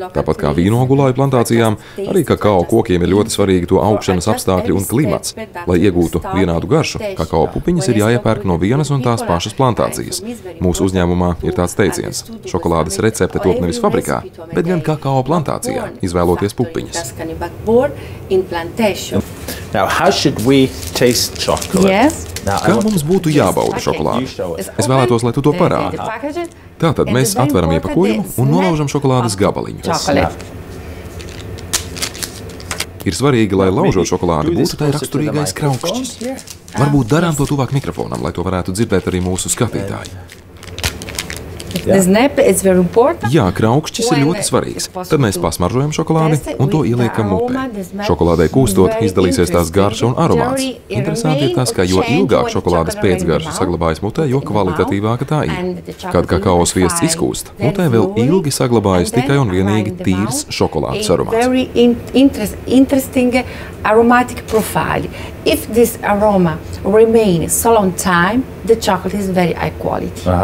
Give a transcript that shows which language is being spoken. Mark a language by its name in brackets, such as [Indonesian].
[Latvian] Tāpat kā vīnogulāju plantācijām, arī kakao kokiem ir ļoti svarīgi to augšanas apstākļi un klimats. Lai iegūtu vienādu garšu, kakao pupiņas ir jāiepērk no vienas un tās pašas plantācijas. Mūsu uzņēmumā ir tāds teiciens: šokolādes recepte top nevis fabrikā, bet gan kakao plantācijā, izvēloties pupiņas. [English] Now, how should we taste chocolate? Yes. [Latvian] Kā mums būtu jābauda šokolāde? Es vēlētos, lai tu to parādi. Tātad mēs atveram iepakojumu un nolaužam šokolādes gabaliņus. Ir svarīgi, lai laužot šokolādi būtu tai raksturīgais kraukšķis. Varbūt darām to tuvāk mikrofonam, lai to varētu dzirdēt arī mūsu skatītāji. Jā, kraukšķis ir ļoti svarīgs. Tad mēs pasmaržojam šokolādi un to ieliekam mutē. Šokolādei kūstot, izdalīsies tās garša un aromāts. Interesanti ir tas, ka jo ilgāk šokolādes pēcgarša saglabājas mutē, jo kvalitatīvāka tā ir. Kad kakao sviests izkūst, mutē vēl ilgi saglabājas tikai un vienīgi tīrs šokolādes aromāts. [English] Aromatic profile. If this aroma remains so long time, the chocolate is very high quality.